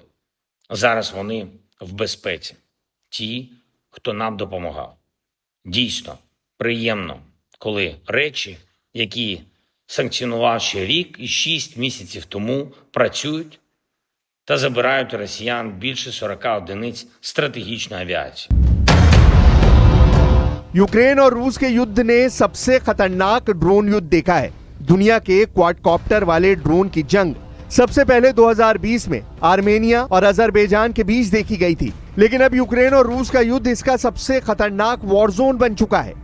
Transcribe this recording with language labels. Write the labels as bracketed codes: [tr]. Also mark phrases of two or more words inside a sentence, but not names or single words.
[uk] Зараз вони в безпеці. Ті, хто нам допомагав. Дійсно, приємно, коли речі, які санкціонував ще рік і 6 місяців тому, працюють та забирають росіян більше 40 одиниць стратегічної авіації. [hi] यूक्रेन और रूस के युद्ध ने सबसे खतरनाक ड्रोन युद्ध देखा है। दुनिया के क्वाडकॉप्टर वाले ड्रोन की जंग सबसे पहले 2020 में आर्मेनिया और अजरबैजान के बीच देखी गई थी, लेकिन अब यूक्रेन और रूस का युद्ध इसका सबसे खतरनाक [en] war zone [hi] बन चुका है।